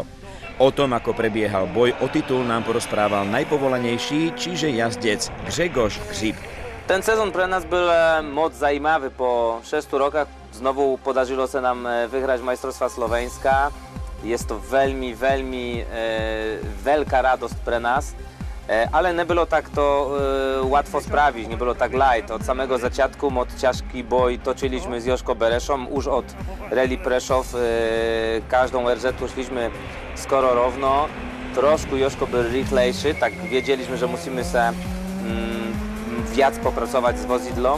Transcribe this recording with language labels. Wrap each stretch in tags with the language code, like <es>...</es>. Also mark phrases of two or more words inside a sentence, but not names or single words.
<sk>O tom, ako prebiehal boj o titul, nám porozprával najpovolanejší, čiže jazdec Grzegorz Grzyb. Ten sezon pre nás</sk> <cs>byl moc zajímavý.</cs> <sk>Po 6 rokách znovu</sk> <cs>podařilo se nám</cs> <sk>vyhrať majstrovstvá Slovenska. Je to veľmi veľká radosť pre nás. Ale nebylo tak to</sk> <pl>łatwo sprawić, nie było tak light. Od samego zaczątku, od ciężki boj toczyliśmy z Joszko Bereszą, już od Rally Preszów każdą RZ szliśmy skoro równo. Troszkę Joszko był rychlejszy, tak wiedzieliśmy, że musimy się wiac popracować z wozidlom.</pl>